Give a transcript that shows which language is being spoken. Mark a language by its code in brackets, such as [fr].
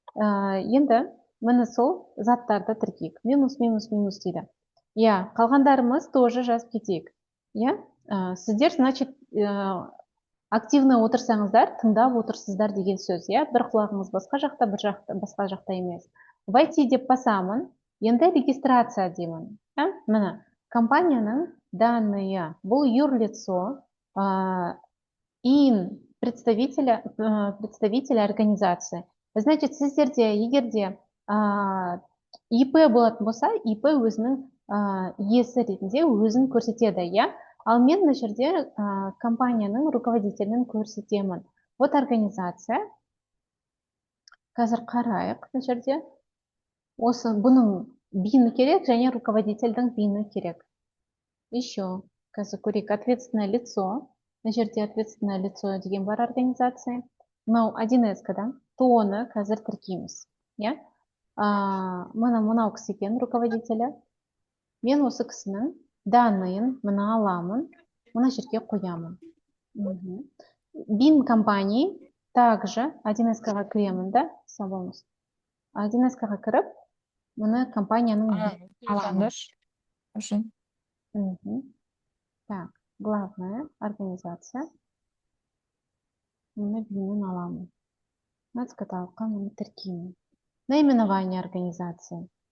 [kk] Енді мені сол заттарды тіркейік. Минус дейді. Қалғандарымыз тоже жазып кетейік. Сіздер, значит, активно отырсаңыздар, тыңдап отырсыздар деген сөз, бір құлағыңыз басқа жақта, басқа жақта емес. Войти деп басамын, енді регистрация деймін. Міне, компанияның данные, бұл юрлицо, ин представителя организации. Значит, сіздерде, егерде ИП болатын болса, ИП өзінің иесі ретінде өзін көрсетеді, Ал мен мына жерде компанияның руководителін көрсетемін. Вот организация. Қазір қарайық мына жерде. Осы бұның бейіні керек және руководительдің бейіні керек. Еще қазір көрейік, ответственное лицо. Мына жерде ответственное лицо деген бар организация. Мынау 1С-кадан ТО-ны қазір тіркейміз. Мынау кісі екен руководителі. Мен осы кісінің данныйын мына аламын, мына жерге қоямын. [ru] Бин компании также [kk] 1С-ға кіремін да, сабамыз. 1С-ға кіріп, мына компанияның аламын. [ru] Так, главная организация. [kk] Мына бинін аламын. Нацкаталыққа мені тіркеймін. [ru] Наименование организации.